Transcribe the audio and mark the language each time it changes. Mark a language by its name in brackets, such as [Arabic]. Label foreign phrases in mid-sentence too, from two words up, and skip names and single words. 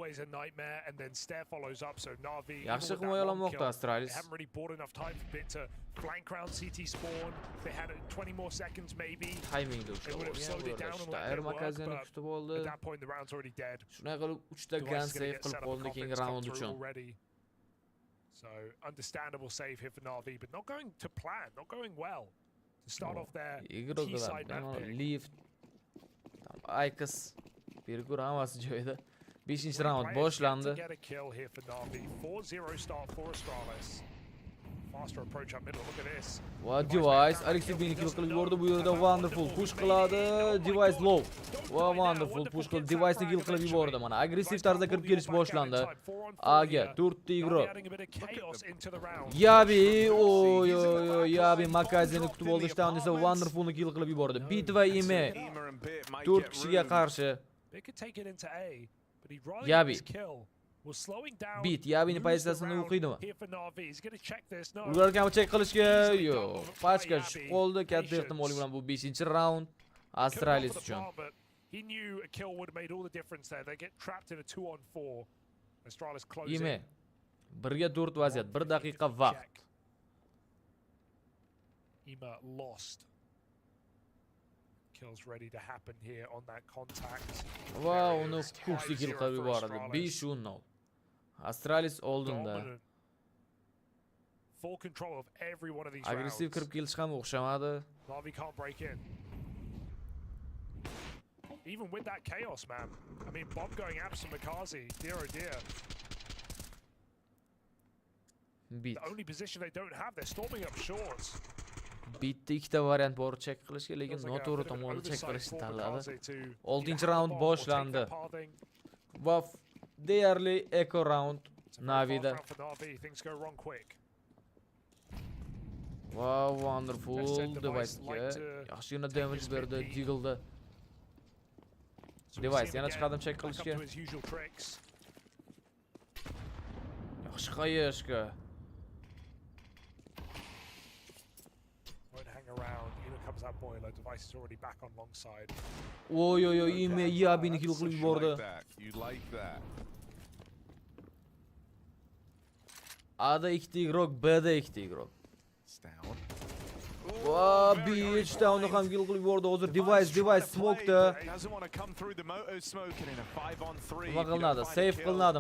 [Uzbek] Yaxshi himoyalanmoqda Astralis. Timingda Steyr Makazeni kutib oldi. Shunday qilib 3 ta [English] gun save [Uzbek] qilib qoldi keyingi round uchun. [English] So understandable save here for Navi, but not going to plan, not going well to start off their T-side map pick. Lift. [Uzbek] Aykas Bir kur hammasi joyida. 5-round boshlandi. [English] Get a kill here for Na'Vi. 4-0 start for Astralis. Faster approach up middle. Look at this. [Uzbek] Va Device Alexey B'ni kill qilib yubordi. Bu yerda Wonderful push qiladi. [English] Device low. [Uzbek] Va Wonderful push qilib Device'ni kill qilib yubordi. Mana agressiv tarzda kirib kelish boshlandi. Aga 4 ta igroq. Yabi, oy oy oy, Yabi Makazini kutib oldi. Shtan esa Wonderfulni kill qilib yubordi. Bit va Ime 4 kishiga qarshi. Yabi. Bit Yabini pozitsiyasini o'qiydimi? Ularga check qilishga yo'q. Pachka tushib qoldi. Katta ehtimol bilan bu 5-round Astralis uchun. [English] He knew a kill would have made all the difference there. They get trapped in a 2-on-4. Astralis closing. [Uzbek] Ime 1ga 4 vaziyat, 1 daqiqa vaqt. [English] Ima lost. Kills ready to happen here on that contact. [Uzbek] Va uni kuksi kill qilib yubordi. 5-0. Astralis oldinda. [English] Full control of every one of these [Uzbek] Agressiv kirib kelish ham o'xshamadi. [English] Na'Vi can't break in. Even with that chaos, man. I mean, bomb going absent Makazi. Dear oh dear. Bit. The only position they don't have, they're storming up short. [Uzbek] Bitda ikkita variant bor check qilishga, lekin noto'g'ri tomonda check qilishni tanladi. 6-round boshlandi. Va deyarli [English] eco round [Uzbek] Na'Vida. Wow, Wonderful Device'ga yaxshigina damage berdi Deagle'da. Device yana chiqadim check qilishga. Yaxshi qayishga. [English] Comes out boiler. Device is already back on long side. [Uzbek] Oy oy oy, Ime Yabini kill qilib yubordi. [English] You like that. [Uzbek] A'da 2 igroq, B'da 2 igroq. [English] Down. [Uzbek] Va bitch downni ham kill qilib yubordi. Hozir Device smoke'da. Nima qilinadi? Save qilinadimi?